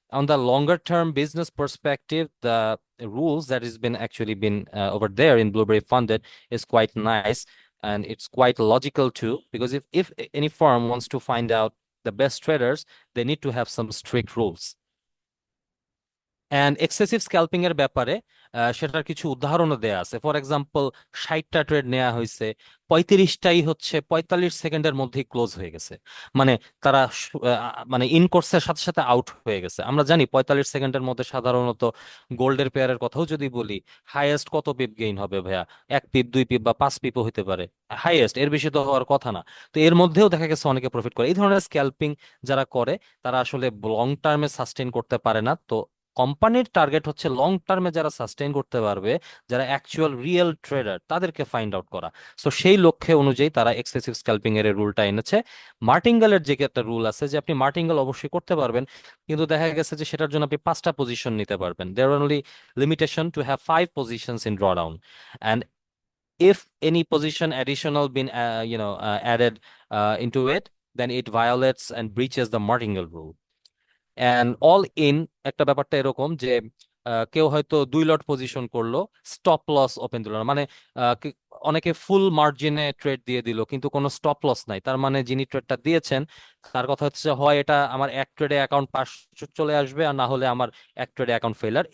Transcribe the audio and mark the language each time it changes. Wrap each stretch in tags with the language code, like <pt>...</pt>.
<en>on the longer term business perspective, the rules that has been actually been over there in Blueberry Funded is quite nice, and it's quite logical too, because if any firm wants to find out the best traders, they need to have some strict rules.</en> <bn>And excessive scalping এর ব্যাপারে সেটার কিছু উদাহরণও দেয়া আছে। For example, 60টা trade নেওয়া হয়েছে, 35টাই হচ্ছে 45 সেকেন্ডের মধ্যেই ক্লোজ হয়ে গেছে। মানে তারা মানে ইন কোর্সের সাথে সাথে আউট হয়ে গেছে। আমরা জানি 45 সেকেন্ডের মধ্যে সাধারণত গোল্ডের পেয়ারের কথাও যদি বলি, হাইয়েস্ট কত পিপ গেইন হবে ভাইয়া? 1 পিপ, 2 পিপ বা 5 পিপও হতে পারে হাইয়েস্ট, এর বেশি তো হওয়ার কথা না। তো এর মধ্যেও দেখা গেছে অনেকে প্রফিট করে। এই ধরনের স্ক্যাল্পিং যারা করে তারা আসলে লং টার্মে সাস্টেইন করতে পারে না। তো কোম্পানির টার্গেট হচ্ছে লং টার্মে যারা সাস্টেইন করতে পারবে, যারা অ্যাকচুয়াল রিয়েল ট্রেডার, তাদেরকে ফাইন্ড আউট করা। সো সেই লক্ষ্যে অনুযায়ী তারা এক্সেসিভ স্ক্যাল্পিং এর রুলটা এনেছে। মার্টিঙ্গেলের যে একটা রুল আছে যে আপনি মার্টিঙ্গেল অবশ্যই করতে পারবেন, কিন্তু দেখা গেছে যে সেটার জন্য আপনি 5টা পজিশন নিতে পারবেন।</bn> <en>There only limitation to have 5 positions in drawdown, and if any position additional been added into it, then it violates and breaches the martingale rule.</en> <bn>And all in একটা ব্যাপারটা এরকম যে কেউ হয়তো 2 লট পজিশন করলো, স্টপ লস ওপেন দিল না, মানে অনেকে ফুল মার্জিনে ট্রেড দিয়ে দিল কিন্তু কোনো স্টপ লস নাই, তার মানে যিনি ট্রেডটা দিয়েছেন তার কথা হচ্ছে হয় এটা আমার এক ট্রেডে অ্যাকাউন্ট পাস চলে আসবে, আর না হলে আমার এক ট্রেডে অ্যাকাউন্ট ফেলার।</bn>